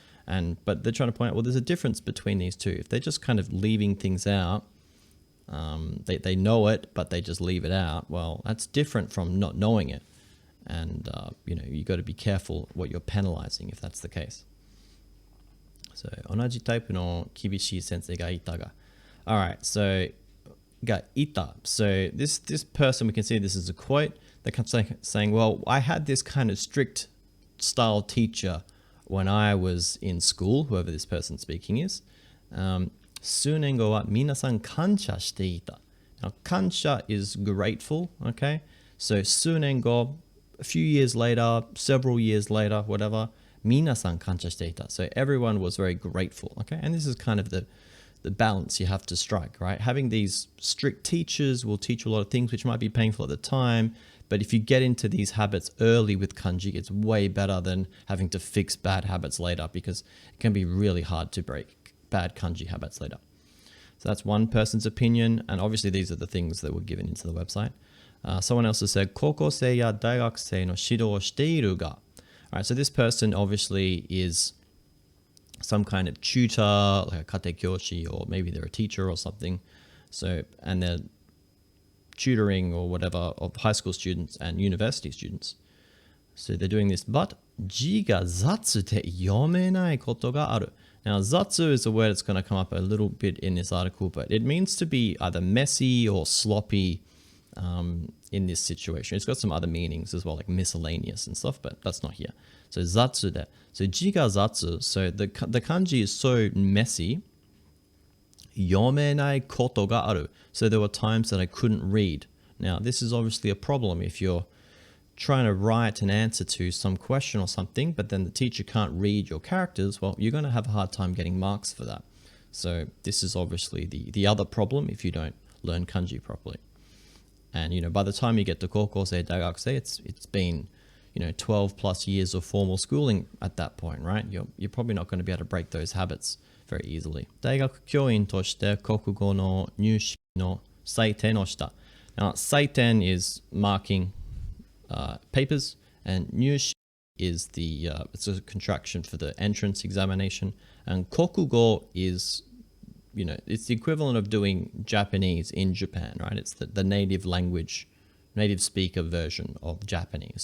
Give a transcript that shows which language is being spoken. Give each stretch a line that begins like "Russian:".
English: But they're trying to point out, well, there's a difference between these two. If they're just kind of leaving things out, they know it, but they just leave it out. Well, that's different from not knowing it. And, you got to be careful what you're penalizing if that's the case.
Japanese: So, 同じタイプの厳しい先生がいたが.
English: All right, so, がいた. So, this person, we can see this is a quote. They kept saying, well, I had this kind of strict style teacher when I was in school, whoever this person speaking is.
Japanese: 数年後は皆さん感謝していた.
English: Now, 感謝 is grateful, okay? So, 数年後, a few years later, several years later, whatever,
Japanese: 皆さん感謝していた.
English: So everyone was very grateful, okay? And this is kind of the balance you have to strike, right? Having these strict teachers will teach you a lot of things which might be painful at the time, but if you get into these habits early with kanji, it's way better than having to fix bad habits later, because it can be really hard to break bad kanji habits later. So that's one person's opinion, and obviously these are the things that were given into the website. Someone else has said,
Japanese: 高校生や大学生の指導をしているが.
English: All right, so this person obviously is some kind of tutor, like a kate kyoshi, or maybe they're a teacher or something. So, and they're tutoring or whatever of high school students and university students. So they're doing this, but
Japanese: 字が雑で読めないことがある.
English: Now, zatsu is a word that's going to come up a little bit in this article, but it means to be either messy or sloppy. In this situation. It's got some other meanings as well, like miscellaneous and stuff, but that's not here. So zatsu de. So
Japanese: jiga zatsu.
English: So the kanji is so messy.
Japanese: Yomenai koto ga aru.
English: So there were times that I couldn't read. Now this is obviously a problem if you're trying to write an answer to some question or something, but then the teacher can't read your characters. Well, you're going to have a hard time getting marks for that. So this is obviously the other problem if you don't learn kanji properly. And, by the time you get to kokosei, daigakusei, it's been, 12 plus years of formal schooling at that point, right? You're probably not going to be able to break those habits very easily.
Japanese: 大学教員として国語の入試の採点をした.
English: Now, 採点 is marking papers, and 入試 is it's a contraction for the entrance examination, and 国語 is it's the equivalent of doing Japanese in Japan, right? It's the native language, native speaker version of Japanese.